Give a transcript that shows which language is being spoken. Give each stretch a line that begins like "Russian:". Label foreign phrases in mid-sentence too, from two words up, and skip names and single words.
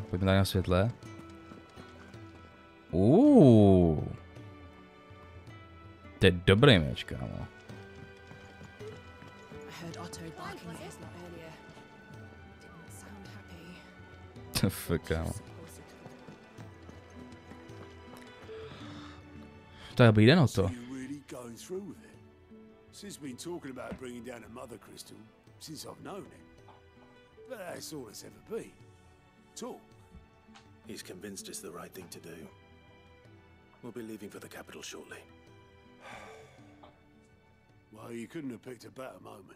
Czech: Pojďme tady na světle. To je dobrý meč, kámo. Kámo. To je dobrý den, Otto.
English: Since been talking about bringing down a mother crystal since I've known it. But that's all it's ever been. Talk. He's convinced it's the right thing to do. We'll be leaving for the capital shortly. Well, you couldn't have picked a better moment.